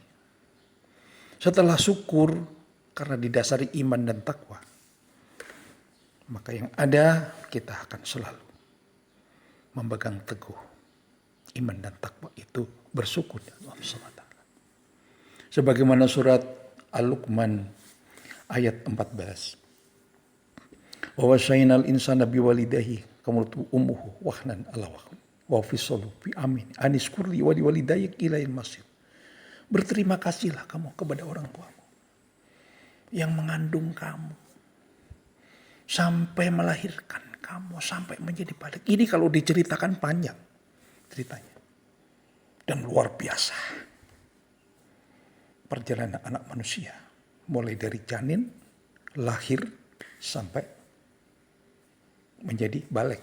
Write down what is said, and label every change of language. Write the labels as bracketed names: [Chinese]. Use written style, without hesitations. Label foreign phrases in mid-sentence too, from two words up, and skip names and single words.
[Indonesian] Setelah syukur karena didasari iman dan takwa, maka yang ada kita akan selalu memegang teguh iman dan takwa itu bersyukur kepada Allah SWT. Sebagaimana surat Al-Luqman ayat 14. [Arabic] ووصينا الإنسان بوالديه حملته أمه وهنا على وهن وفصاله في عامين أن اشكر لي ولوالديك إلي المصير. [Indonesian] Berterima kasihlah kamu kepada orang tuamu yang mengandung kamu sampai melahirkan kamu, sampai menjadi balik. Ini kalau diceritakan panjang ceritanya. Dan luar biasa. Perjalanan anak manusia. Mulai dari janin, lahir, sampai menjadi balik.